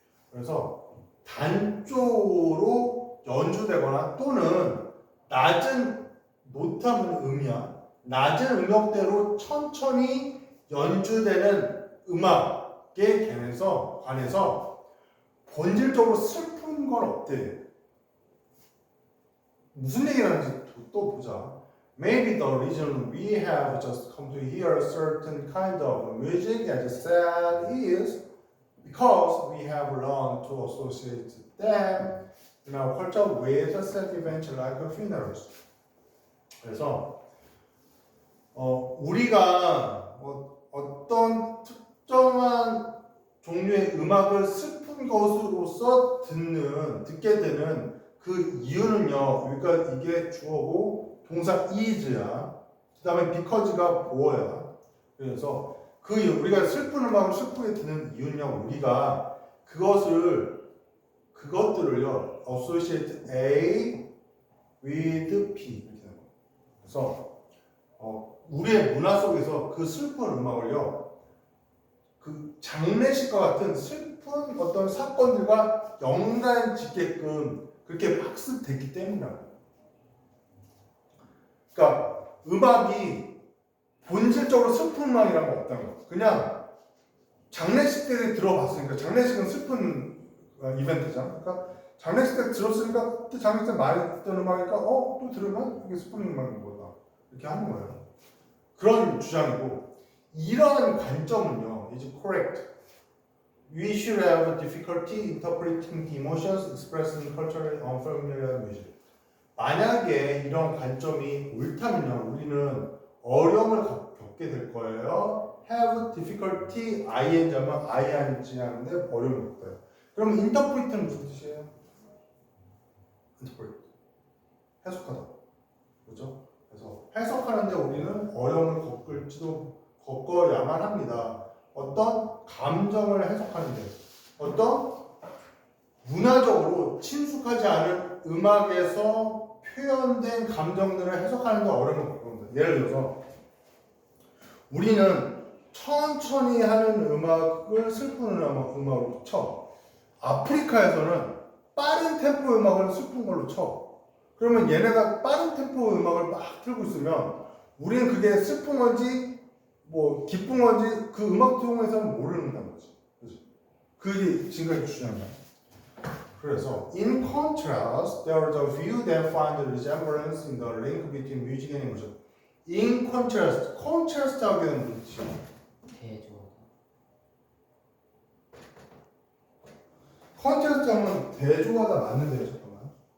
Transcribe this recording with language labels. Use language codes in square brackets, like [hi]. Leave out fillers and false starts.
[ko] 그래서 단조로 연주되거나 또는 낮은 노트하면 음이야. 낮은 음역대로 천천히 연주되는 음악에 관해서 본질적으로 슬픈 건 없대. 무슨 얘기를 하는지 또 보자. [en] Maybe the reason we have just come to hear a certain kind of music as sad is because we have learned to associate them in our culture with sad events like funerals. [ko] 그래서 우리가 어떤 특정한 종류의 음악을 슬픈 것으로서 듣게 되는 그 이유는요. 그러니까 이게 주어고 동사 is야. 그 다음에 because가 보어야. 그래서 우리가 슬픈 음악을 슬프게 듣는 이유는요. 우리가 그것들을요. [en] associate A with B [ko] 이렇게 되는 거예요. 그래서 우리의 문화 속에서 그 슬픈 음악을요. 그 장례식과 같은 슬픈 어떤 사건들과 연관 짓게끔 그렇게 학습됐기 때문이라고. 그러니까 음악이 본질적으로 슬픈 음악이란 거 없다는 거. 그냥 장례식 때 들어봤으니까 장례식은 슬픈 이벤트잖아. 그러니까 장례식 때 들었으니까 그때 장례식 때 많이 듣던 음악이니까 또 들으면 이게 슬픈 음악인 거다. 이렇게 하는 거예요. 그런 주장이고 이러한 관점은요. [en] is correct. We should have difficulty interpreting the emotions expressed in culturally unfamiliar music. [ko] 만약에 이런 관점이 옳다면요, 우리는 어려움을 겪게 될 거예요. [en] Have difficulty, ing [ko] 하면 ing 하는데 어려움을 겪어요. 그럼 interpret는 무슨 뜻이에요? interpret. 해석하다. 그렇죠? 그래서 해석하는데 우리는 어려움을 겪어야만 합니다. 어떤 감정을 해석하는데, 어떤 문화적으로 친숙하지 않은 음악에서 표현된 감정들을 해석하는데 어려움을 겪습니다. 예를 들어서 우리는 천천히 하는 음악을 슬픈 음악으로 쳐. 아프리카에서는 빠른 템포 음악을 슬픈 걸로 쳐. 그러면 얘네가 빠른 템포 음악을 막 틀고 있으면 우리는 그게 슬픈 건지 뭐 기쁜 건지 그 음악 통해서는 모르는다는 거지. 그게 지금까지 주장이야. 그래서 [en] in contrast, there is a view that finds resemblance in the link between music and emotion. In contrast, contrast [ko] 하게 되는 무슨 뜻이야? 대조하다. contrast 하면 대조하다 맞는데요, 잠깐만.